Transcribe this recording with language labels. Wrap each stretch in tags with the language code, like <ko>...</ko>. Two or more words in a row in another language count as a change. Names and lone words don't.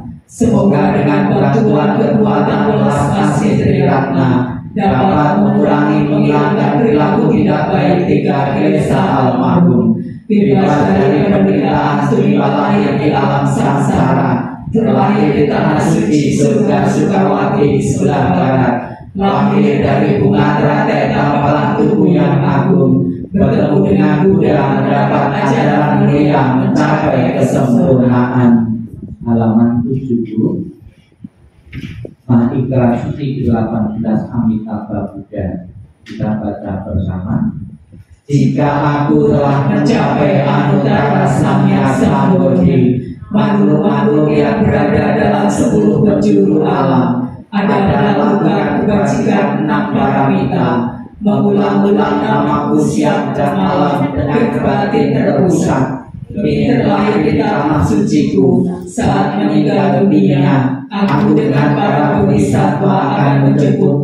<id>Semoga dengan bantuan kekuatan welas asih Triratna dapat mengurangi menghilangkan perilaku tidak baik 3 kilesa almarhum, bebas dari penderitaan sehingga lahir di alam samsara, terlahir di tanah suci surga Sukawati di sebelah barat, lahir dari bunga teratai tampalan tubuh yang agung, bertemu dengan Buddha, mendapat ajaran mulia, mencapai kesempurnaan. Halaman 70. Mahikra Suci 18 Amitabha Buddha. Kita baca bersama. Jika aku telah mencapai</id> <sa>anuttara samya sambodhi,</sa> <id>makhluk-makhluk yang berada dalam 10 penjuru alam adalah melakukan kebajikan 6 paramita, mengulang-ulang namaku siang dan malam dengan batin terpusat. Kini terlahir di tanah suciku, saat meninggal dunia, aku dengan para bodhisattva akan menjemput</id>